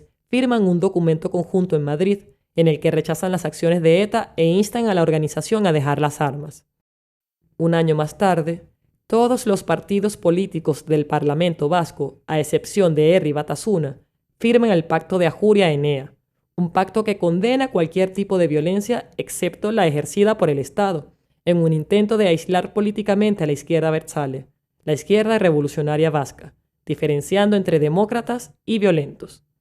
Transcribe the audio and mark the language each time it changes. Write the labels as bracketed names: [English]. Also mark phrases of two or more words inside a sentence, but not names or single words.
[Spanish] firman un documento conjunto en Madrid en el que rechazan las acciones de ETA e instan a la organización a dejar las armas. Un año más tarde, todos los partidos políticos del Parlamento vasco, a excepción de Herri Batasuna, firman el Pacto de Ajuria-Enea, un pacto que condena cualquier tipo de violencia excepto la ejercida por el Estado, en un intento de aislar políticamente a la izquierda abertzale, la izquierda revolucionaria vasca, diferenciando entre demócratas y violentos.